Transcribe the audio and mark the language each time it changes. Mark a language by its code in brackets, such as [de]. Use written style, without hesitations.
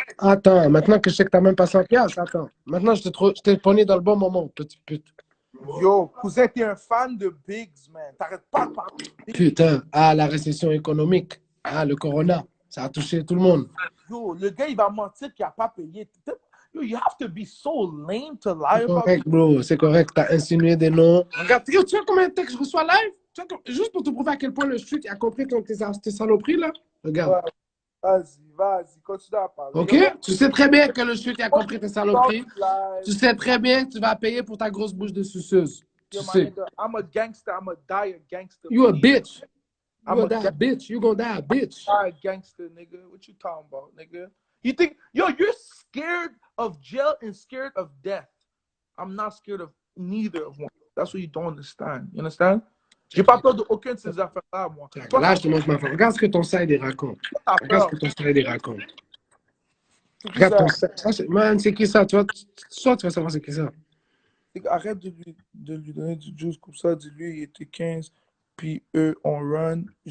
[fr] Attends, maintenant que je sais que t'as même pas 100 piastres, attends. Maintenant, je t'ai pogné dans le bon moment, petite pute. Yo, cousin, t'es un fan de Biggs, man. T'arrêtes pas de parler de Biggs. Putain, la récession économique, le corona, ça a touché tout le monde. Yo, le gars, il va mentir qu'il a pas payé. [en] Yo, you have to be so lame to lie about it. [fr] C'est correct, bro, c'est correct. T'as insinué des noms. Regarde, tu vois combien de textes je reçois live? Juste pour te prouver à quel point le chute a compris tes saloperies, là. Regarde. Ouais. Vas-y, continue à parler. OK? Tu sais très bien que le chute a compris tes saloperies. Tu sais très bien que tu vas payer pour ta grosse bouche de suceuse. Tu sais. [en] I'm a gangster. I'm a die a gangster. You a bitch. You gonna die a bitch. You gonna die a bitch. Die a gangster, nigga. What you talking about, nigga? You think, yo, you're scared of jail and scared of death. I'm not scared of neither of one. That's what you don't understand. You understand? [fr] J'ai pas peur d'aucune de ces affaires-là, moi. Là, je te montre ma femme. Regarde ce que ton side raconte. Regarde ce que ton side raconte. Regarde ton side. Man, c'est qui ça? Toi, tu vas savoir c'est qui ça. Arrête de lui donner du juice comme ça. Dis-lui, il était 15, puis eux, on run.